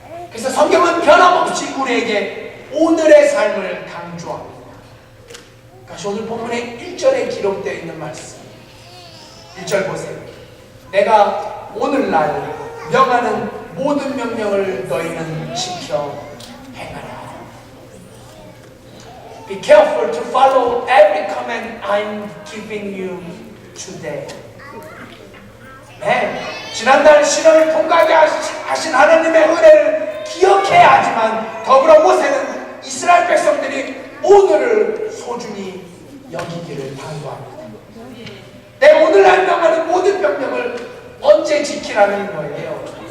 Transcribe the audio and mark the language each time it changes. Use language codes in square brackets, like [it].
[ko] 그래서 성경은 변함없이 우리에게 오늘의 삶을 강조합니다. 그것이 오늘 본문의 1절에 기록되어 있는 말씀. 1절 보세요. 내가 오늘날 명하는 모든 명령을 너희는 지켜 행하라. [en] Be careful to follow every command I'm giving you today. [ko] 네, 지난날 시련을 통과하게 하신 하나님의 은혜를 기억해야 하지만 더불어 모세는 이스라엘 백성들이 오늘을 소중히 여기기를 당부합니다. 내 오늘날 명하는 모든 명령을 언제 지키라는 거예요?